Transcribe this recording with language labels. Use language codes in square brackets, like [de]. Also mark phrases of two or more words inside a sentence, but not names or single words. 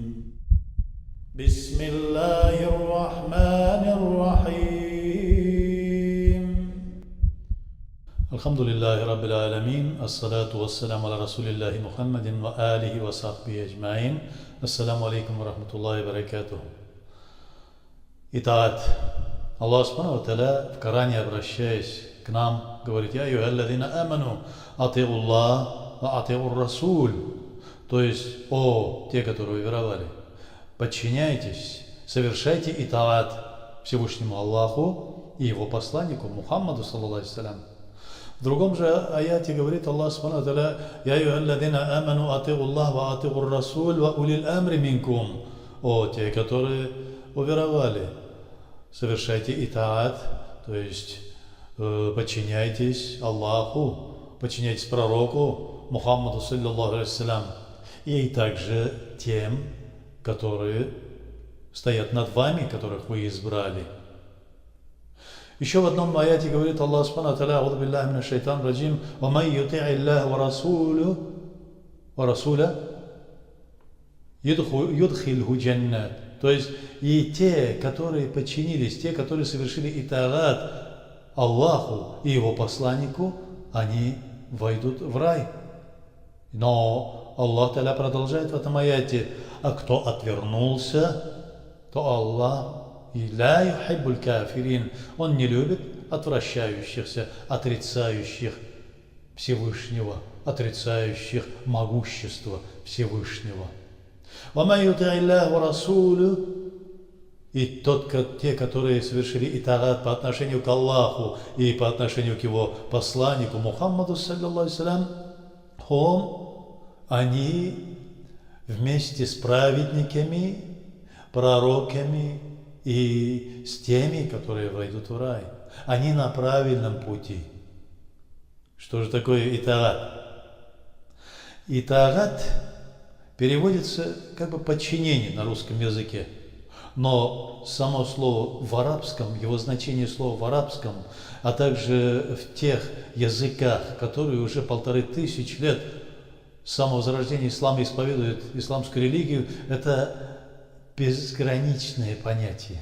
[ar] بسم الله الرحمن الرحيم. الحمد لله رب العالمين. الصلاة والسلام على رسول الله محمد وآله وصحبه أجمعين. السلام عليكم ورحمة الله وبركاته. [ru] Итак, Аллах [ar] سبحانه وتعالى [ru] в Коране, обращаясь к нам, говорит: [ar] «يا أيها الذين آمنوا أطيعوا الله وأطيعوا الرسول». [ru] То есть, о, те, которые веровали, подчиняйтесь, совершайте итаат Всевышнему Аллаху и Его посланнику Мухаммаду, [ar] صلى الله عليه وسلم. [ru] В другом же аяте говорит Аллах [ar] سبحانه وتعالى: «يا أيها الذين آمنوا أطيعوا الله وأطيعوا الرسول وأولي الأمر منكم». [ru] О, те, которые уверовали, совершайте итаат, то есть подчиняйтесь Аллаху, подчиняйтесь пророку Мухаммаду, [ar] صلى الله عليه وسلم, [ru] и также тем, которые стоят над вами, которых вы избрали. Еще в одном аяте говорит Аллах [ar] سبحانه وتعالى: «أعوذ بالله من الشيطان الرجيم ومن يطع الله ورسوله يدخله جنات». [ru] То есть и те, которые подчинились, те, которые совершили итаат Аллаху и Его посланнику, они войдут в рай. Но Аллах Та'аля продолжает в этом аяте: а кто отвернулся, то Аллах [ar] لا يحب الكافرين, [ru] Он не любит отвращающихся, отрицающих Всевышнего, отрицающих могущество Всевышнего. И те, которые совершили итаат по отношению к Аллаху и по отношению к Его посланнику Мухаммаду, [ar] صلى الله عليه وسلم, [ru] они вместе с праведниками, пророками и с теми, которые войдут в рай, они на правильном пути. Что же такое итаат? Итаат переводится как бы подчинение на русском языке, но само слово в арабском, его значение слова в арабском, а также в тех языках, которые уже 1500 лет с самого зарождения ислама исповедуют исламскую религию, это безграничное понятие.